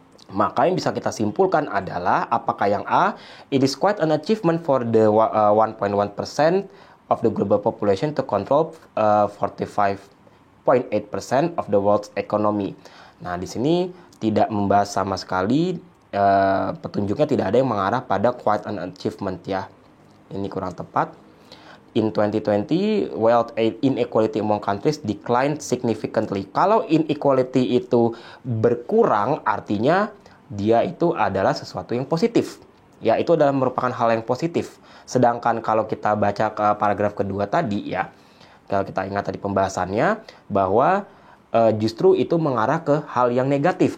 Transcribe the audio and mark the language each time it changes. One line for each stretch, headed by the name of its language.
Indonesian: Maka yang bisa kita simpulkan adalah apakah yang A,
English: it is quite an achievement for the 1.1% of the global population to control 45.8% of the world's economy.
Indonesian: Nah, di sini tidak membahas sama sekali, petunjuknya tidak ada yang mengarah pada
English: quite an achievement
Indonesian: ya. Ini kurang tepat.
English: In 2020, wealth inequality among countries declined significantly.
Indonesian: Kalau inequality itu berkurang, artinya dia itu adalah sesuatu yang positif. Ya, itu adalah merupakan hal yang positif. Sedangkan kalau kita baca ke paragraf kedua tadi ya, kalau kita ingat tadi pembahasannya, bahwa justru itu mengarah ke hal yang negatif.